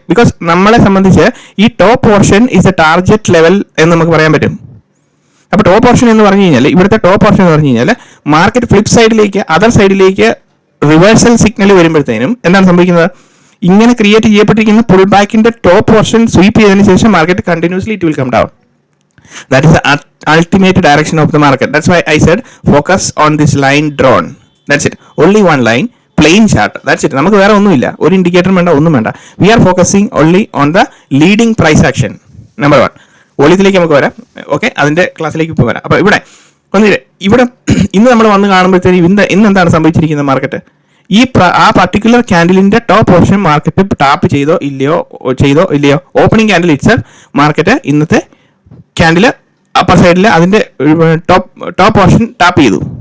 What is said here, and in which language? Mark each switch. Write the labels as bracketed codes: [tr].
[ml] Because നമ്മളെ സംബന്ധിച്ച് ഈ [en] top portion is a target level [ml] എന്ന് നമുക്ക് പറയാൻ പറ്റും. അപ്പോൾ ടോപ്പ് പോർഷൻ എന്ന് പറഞ്ഞു കഴിഞ്ഞാൽ, ഇവിടുത്തെ ടോപ്പ് പോർഷൻ എന്ന് പറഞ്ഞു കഴിഞ്ഞാൽ മാർക്കറ്റ് ഫ്ലിപ്പ് സൈഡിലേക്ക്, അതർ സൈഡിലേക്ക് റിവേഴ്സൽ സിഗ്നൽ വരുമ്പോഴത്തേനും എന്താണ് സംഭവിക്കുന്നത്, ഇങ്ങനെ create ചെയ്യപ്പെട്ടിരിക്കുന്ന pull ബാക്കിന്റെ top portion sweep ചെയ്തതിനു ശേഷം market continuously [en] It will come down. That is the ultimate direction of the market. That's why I said focus on this line drawn. That's it. Only one line, plain chart. That's it. [ml] നമുക്ക് വേറെ ഒന്നുമില്ല, ഒരു indicator വേണ്ട, ഒന്നും വേണ്ട. [en] We are focusing only on the leading price action. [ml] Number 1. വോളിയത്തിലേക്ക് നമുക്ക് വരാം. Okay, അതിന്റെ ക്ലാസ്സിലേക്ക് ഇപ്പോൾ വരാം. അപ്പോൾ ഇവിടെ ഇന്ന് നമ്മൾ വന്ന് കാണുമ്പോഴത്തേക്കും ഇന്ന് എന്താണ് സംഭവിച്ചിരിക്കുന്നത്, മാർക്കറ്റ് ആ particular ക്യാൻഡിലിന്റെ top portion market tap ചെയ്തോ ഇല്ലയോ ഓപ്പണിംഗ് ക്യാൻഡിൽ ഇറ്റ്സെൽഫ് മാർക്കറ്റ് ഇന്നത്തെ ക്യാൻഡിൽ അപ്പർ സൈഡിൽ അതിന്റെ ടോപ്പ് പോർഷൻ ടാപ്പ് ചെയ്തു.